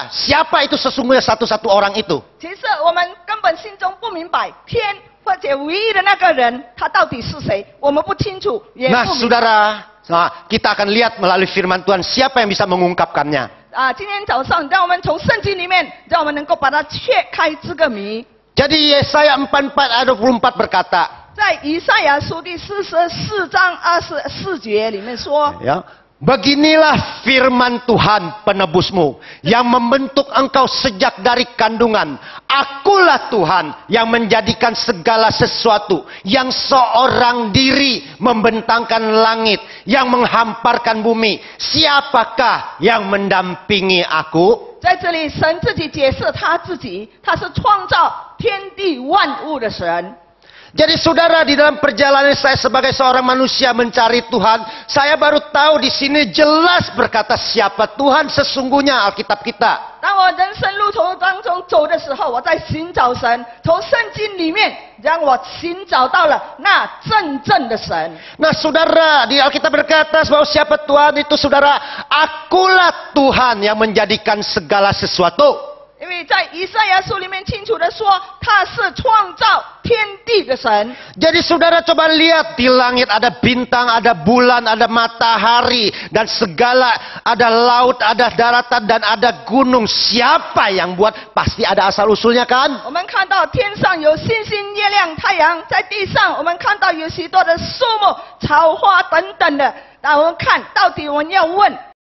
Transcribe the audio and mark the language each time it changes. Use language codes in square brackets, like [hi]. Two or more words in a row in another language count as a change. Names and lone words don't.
[id] Siapa itu sesungguhnya satu-satu orang itu? [zh] 其实我们根本心中不明白天或者唯一的那个人，他到底是谁，我们不清楚，也不 [id] Nah, [zh] 明白。 [id] saudara, kita akan lihat melalui firman Tuhan siapa yang bisa mengungkapkannya. [zh] 今天早上让我们从圣经里面，让我们能够把它切开这个谜。 [id] Jadi Yesaya 44 ayat 24 berkata, [zh] 在以赛亚书第44章24节里面说， [id] ya, beginilah firman Tuhan penebusmu yang membentuk engkau sejak dari kandungan. Akulah Tuhan yang menjadikan segala sesuatu, yang seorang diri membentangkan langit, yang menghamparkan bumi. Siapakah yang mendampingi aku? [zh] 在这里神自己解释他自己，他是创造天地万物的神。 [id] Jadi saudara, di dalam perjalanan saya sebagai seorang manusia mencari Tuhan, saya baru tahu di sini jelas berkata siapa Tuhan sesungguhnya Alkitab kita. [zh] 当我人生路途当中走的时候，我在寻找神，从圣经里面让我寻找到了那真正的神。 [id] Nah saudara, di Alkitab berkata bahwa siapa Tuhan itu saudara, akulah Tuhan yang menjadikan segala sesuatu. [zh] 因为在以赛亚书里面清楚的说，他是创造天地的神。 [id] Jadi saudara coba lihat di langit ada bintang, ada bulan, ada matahari dan segala, ada laut, ada daratan dan ada gunung. Siapa yang buat? Pasti ada asal usulnya kan? [zh] 我们看到天上有星星、月亮、太阳，在地上我们看到有许多的树木、草花等等的。那我们看到底我们要问